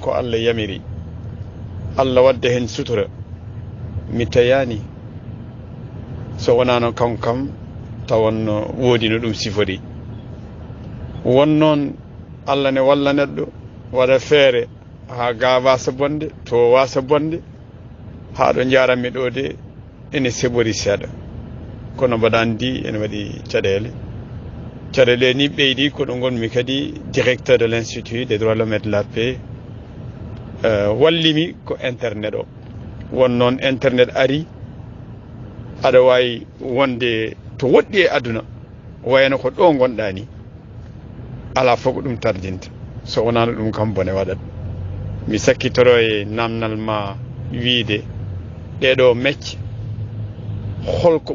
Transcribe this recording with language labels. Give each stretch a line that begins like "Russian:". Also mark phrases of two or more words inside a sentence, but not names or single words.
Fula: ko Allah yamiri Allah wadde hen sutura mi tayani so wonano kam tawan woodi no ɗum sifori won noon Allah ne walla neɗɗo waɗa feere ha ga wasa bonde to wasa bonde haɗo jaranmi ɗo de ene seɓori seeɗa kono mbaɗa andi ene waɗi caɗele ni ɓeydi ko ɗo gonmi kadi
French: directeur de l'institut des droits de l'homme et de la paix
Fula: wallimi ko internet o won noon internet ari aɗa wawi wonde to woɗɗi e aduna wayno ko ɗo gonɗa ni ala fof ko ɗum tardinta so wonano ɗum kam bone waɗat mi sakkitoro e namnal ma wiide ɗeɗo mecce holko